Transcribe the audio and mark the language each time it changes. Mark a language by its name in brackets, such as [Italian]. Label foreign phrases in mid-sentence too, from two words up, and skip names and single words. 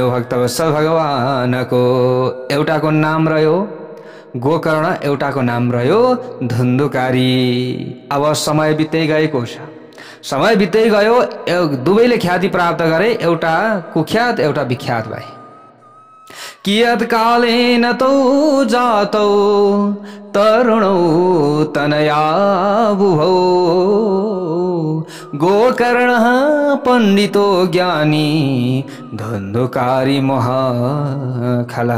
[Nepali] भक्तवत्सल भगवानको एउटाको नाम रह्यो गोकर्ण, एउटाको नाम रह्यो धुन्धुकारी। अब समय बित्दै गएको छ। समय बित्दै गयो, दुवैले ख्याति प्राप्त गरे। एउटा कुख्यात, एउटा विख्यात भए। [Sanskrit] कियत कालेन तौ जातौ तरुणौ तनया बुभौ गोकर्णः पण्डितो ज्ञानी धुन्धुकारी महाखलः।